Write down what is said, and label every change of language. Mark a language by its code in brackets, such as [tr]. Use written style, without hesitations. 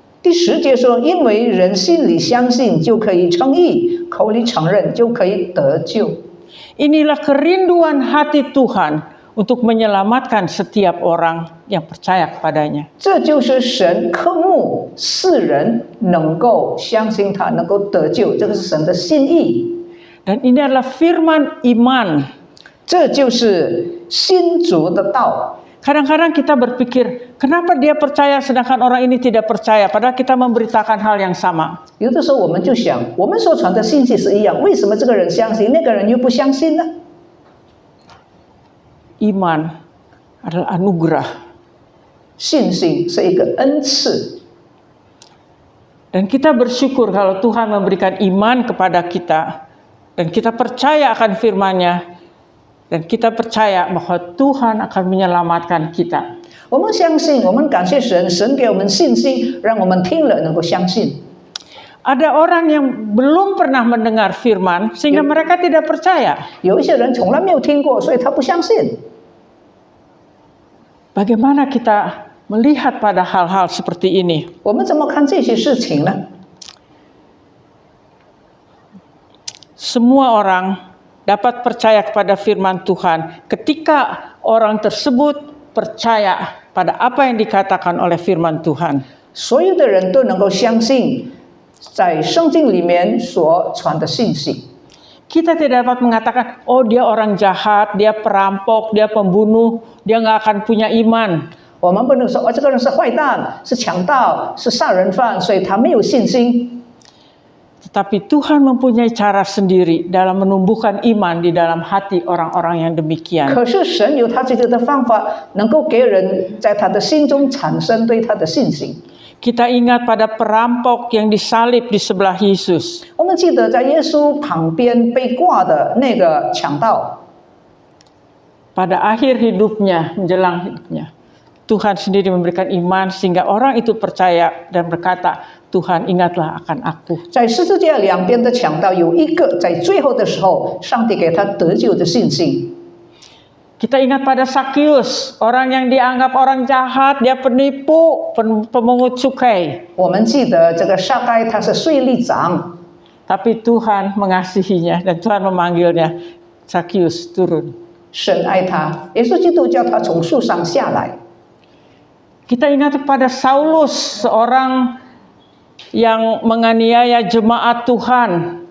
[zh] 第10节说，因为人心里相信就可以称义，口里承认就可以得救。 [id] Inilah kerinduan hati Tuhan untuk menyelamatkan setiap orang yang percaya kepadanya. [zh] 这就是神渴慕世人能够相信他，能够得救，这个是神的心意。 [id] Dan ini adalah firman iman. [zh] 这就是新主的道。 [id] Kadang-kadang kita berpikir, kenapa dia percaya sedangkan orang ini tidak percaya? Padahal kita memberitakan hal yang sama. [zh] 有的时候我们就想，我们所传的信息是一样，为什么这个人相信，那个人又不相信呢？ [id] Iman adalah anugerah. [zh] 信心是一个恩赐， [id] Dan kita bersyukur kalau Tuhan memberikan iman kepada kita. Dan kita percaya akan firman-Nya. Dan kita percaya bahwa Tuhan akan menyelamatkan kita. [zh] 我们相信，我们感谢神，神给我们信心，让我们听了能够相信。 [id] Ada orang yang belum pernah mendengar firman sehingga mereka tidak percaya. [zh] 有一些人从来没有听过，所以他不相信。 [id] Bagaimana kita melihat pada hal-hal seperti ini? [zh] 我们怎么看这些事情呢？ [id] Semua orang dapat percaya kepada firman Tuhan ketika orang tersebut percaya pada apa yang dikatakan oleh firman Tuhan. [zh] 所有的人都能够相信，在圣经里面所传的信息。 [id] Kita tidak dapat mengatakan, oh dia orang jahat, dia perampok, dia pembunuh, dia nggak akan punya iman. [zh] 我们不能说，这个人是坏蛋，是强盗，是杀人犯，所以他没有信心。 [id] Tetapi Tuhan mempunyai cara sendiri dalam menumbuhkan iman di dalam hati orang-orang yang demikian. [zh] 可是神有他自己的方法，能够给人在他的心中产生对他的信心。 [id] Kita ingat pada perampok yang disalib di sebelah Yesus. [zh] 我们记得在耶稣旁边被挂的那个强盗， [id] Pada akhir hidupnya, menjelang hidupnya, Tuhan sendiri memberikan iman sehingga orang itu percaya dan berkata, Tuhan ingatlah akan aku. [zh] 在十字架两边的强盗有一个在最后的时候，上帝给他得救的信心。 [id] Kita ingat pada Sakius, orang yang dianggap orang jahat, dia penipu, pemungut cukai. [zh] 我们记得这个撒该他是税吏长， [id] Tapi Tuhan mengasihinya dan Tuhan memanggilnya, Sakius turun. [zh] 神爱他，耶稣基督叫他从树上下来。 [id] Kita ingat kepada Saulus, seorang yang menganiaya jemaat Tuhan